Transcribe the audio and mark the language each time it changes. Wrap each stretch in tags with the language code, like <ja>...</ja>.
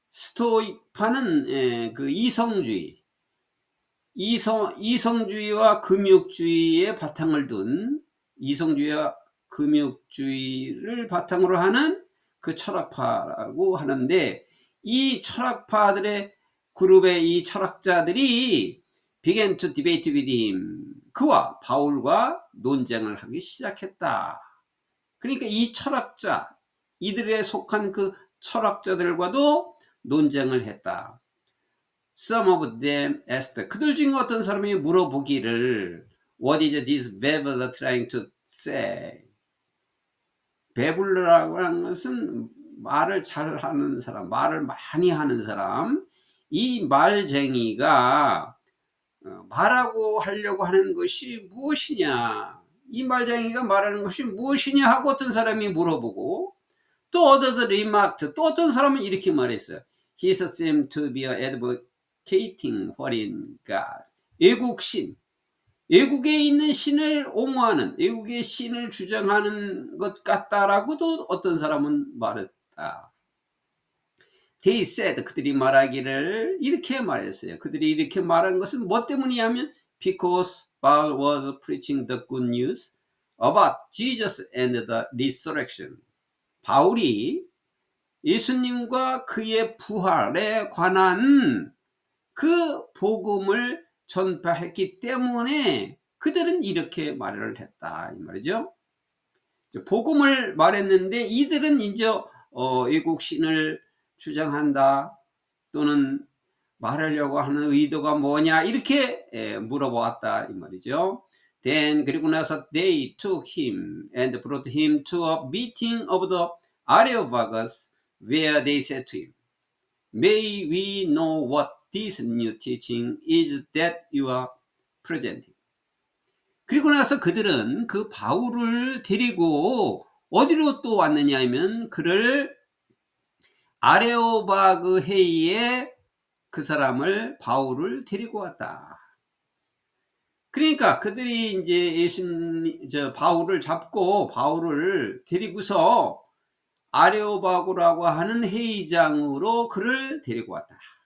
<ko>스토익파는 그 이성주의와 금욕주의의 바탕을 둔, 이성주의와 금욕주의를 바탕으로 하는 그 철학파라고 하는데, 이 철학파들의 그룹의 이 철학자들이</ko> <en>began to debate with him,</en> <ko>그와 바울과 논쟁을 하기 시작했다. 그러니까 이 철학자, 이들에 속한 그 철학자들과도 논쟁을 했다.</ko> <en>Some of them asked,</en> <ko>그들 중에 어떤 사람이 물어보기를,</ko> <en>What is this babbler trying to say?</en> <ko>베블러라고 하는 것은 말을 잘하는 사람, 말을 많이 하는 사람. 이 말쟁이가 말하고 하려고 하는 것이 무엇이냐, 이 말장이가 말하는 것이 무엇이냐 하고 어떤 사람이 물어보고, 또</ko> <en>others remarked,</en> <ko>또 어떤 사람은 이렇게 말했어요.</ko> <en>He seemed to be advocating foreign gods.</en> <ko>외국 신, 외국에 있는 신을 옹호하는, 외국의 신을 주장하는 것 같다라고도 어떤 사람은 말했다.</ko> <en>They said,</en> <ko>그들이 말하기를 이렇게 말했어요. 그들이 이렇게 말한 것은 뭐 때문이냐면</ko> <en>because Paul was preaching the good news about Jesus and the resurrection.</en> <ko>바울이 예수님과 그의 부활에 관한 그 복음을 전파했기 때문에 그들은 이렇게 말을 했다, 이 말이죠. 복음을 말했는데 이들은 이제 외국 신을 주장한다 또는 말하려고 하는 의도가 뭐냐 이렇게 물어보았다, 이 말이죠.</ko> <en>Then</en> <ko>그리고 나서</ko> <en>they took him and brought him to a meeting of the Areopagus where they said to him, May we know what this new teaching is that you are presenting.</en> <ko>그리고 나서 그들은 그 바울을 데리고 어디로 또 왔느냐 하면 그를 아레오바그 회의에 그 사람을 바울을 데리고 왔다. 그러니까 그들이 이제 바울을 잡고 바울을 데리고서 아레오바고라고 하는 회의장으로 그를 데리고 왔다.</ko>